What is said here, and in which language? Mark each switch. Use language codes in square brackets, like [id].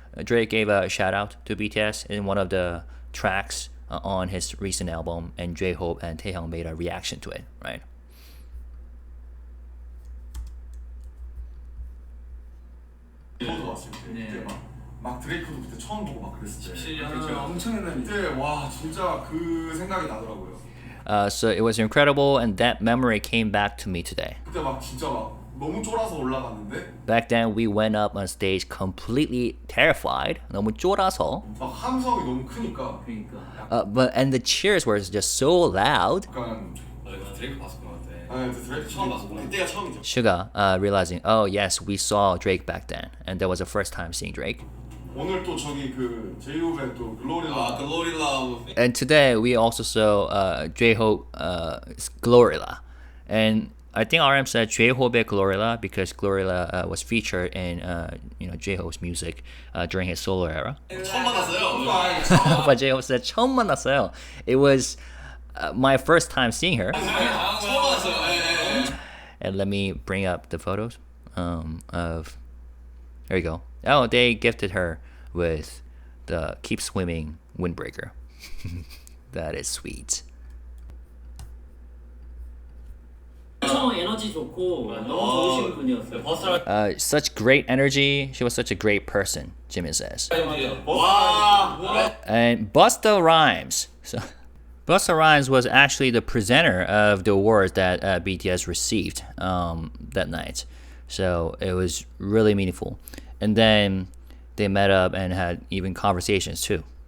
[en] Drake gave a shout out to BTS in one of the tracks on his recent album, and jhope and Taehyung made a reaction to it, right? [ko] 빌보드 왔을 때 그때 막 드레이크도 그때 처음 보고 막 그랬을 때 엄청난 그때 와 진짜 그 생각이 나더라고요. [en] So it was incredible, and that memory came back to me today. [ko] 그때 막 진짜 막 너무 쫄아서 올라갔는데 [en] Back then, we went up on stage completely terrified. [ko] 너무 쫄아서. 막 함성이 너무 크니까 [en] And the cheers were just so loud. [ko] 약간 드레이크 봤을 것 같아. 네, 드레이크 처음 봤어. 그때가 처음이죠. [en] Suga realizing, oh yes, we saw Drake back then, and that was the first time seeing Drake. [ko] 오늘 또 저기 그 제이홉의 또 글로리라 글로리라 [en] And today we also saw jhope Glorilla, and I think RM said jhope Glorilla because Glorilla was featured in jhope's music during his solo era. [ko] 처음 만났어요. [en] But jhope said [ko] 처음 만났어요. [en] It was my first time seeing her. [ko] 처음 만났어요. [en] And let me bring up the photos of. There you go. Oh, they gifted her with the Keep Swimming windbreaker. That is sweet. [ko] 엄청 에너지 좋고 너무 좋으신 분이었어요. [en] Such great energy. She was such a great person, Jimin says. 와. And Busta Rhymes. So, Busta Rhymes was actually the presenter of the awards that BTS received that night. So it was really meaningful. And then they met up and had even conversations too.